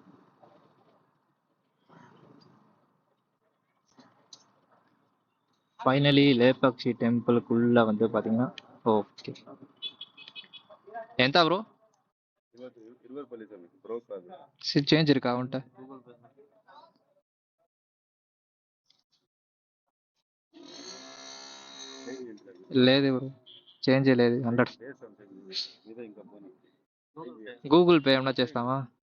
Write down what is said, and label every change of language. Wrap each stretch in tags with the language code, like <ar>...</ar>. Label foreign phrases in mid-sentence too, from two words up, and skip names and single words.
<ta>ஃபைனலி லேபாக்சி டெம்பிளுக்குள்ள வந்து பாத்தீங்கன்னா ஓகே. ఎంత ப்ரோ? சேஞ்ச் இருக்கா அவன்கிட்ட?</ta> <te>లేదు బ్రో, చేంజ్ లేదు 100. గూగుల్ పే ఏమన్నా చేస్తావా?</te>